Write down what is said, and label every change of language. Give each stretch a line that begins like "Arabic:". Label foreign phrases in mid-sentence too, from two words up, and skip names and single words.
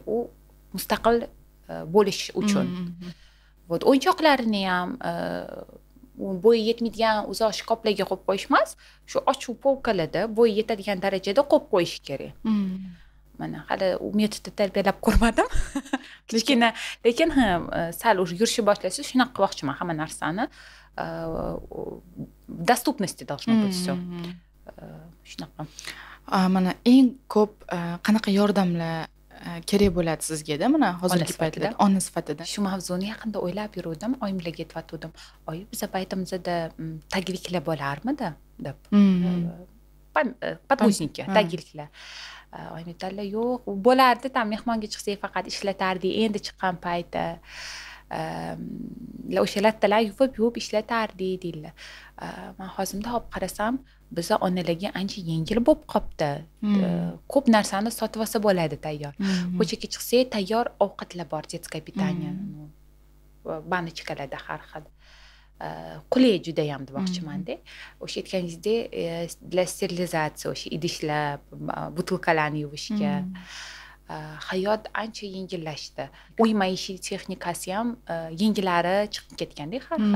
Uzbek: U mustaqil bo'lish uchun. Вот o'yinchoqlarini ham bo'yi yetmaydigan uzoq shkoplarga qo'yib qo'yish emas, shu ochiq polkalarda bo'yi yetadigan darajada qo'yib qo'yish kerak. Mana hali u metodda tarbiyalab ko'rmadim. Lekin sal уже yurishni boshlasa, shunaqa qilmoqchiman hamma narsani.
Russian: Доступности должно быть всё.
Uzbek: Shunaqa. Mana eng ko'p qanaqa yordamlar kerak bo'ladi sizga-da mana hozirgi paytda ona sifatida? Shu mavzuni yaqinda o'ylab yurdim, oyimlarga aytib oyi, biz paytimizda tagliklar bo'larmidi deb.
Russian: Подгузники, tagliklar.
Uzbek: Oyim aytdilar, yo'q, bo'lardi, tam mehmonga chiqsak faqat ishlatardik, endi chiqqan payti. O'sha lattalar yuvib ishlatardik deydilar. Men hozirda olib qarasam, biz onalarga ancha yengil bo'lib qopti. Ko'p narsani sotib olsa bo'ladi tayyor. Ko'chaga chiqsak, tayyor ovqatlar bor,
Russian: детское питание.
Uzbek: Banочkalarda har xil. Qulay juda ham demoqchiman-da. O'sha aytganingizdek, для sterilizatsiya, o'sha idishlar, butilkalarni yuvishga hayot ancha yengillashdi. Uy maishiy texnikasi ham yengillari chiqib ketganda har xil.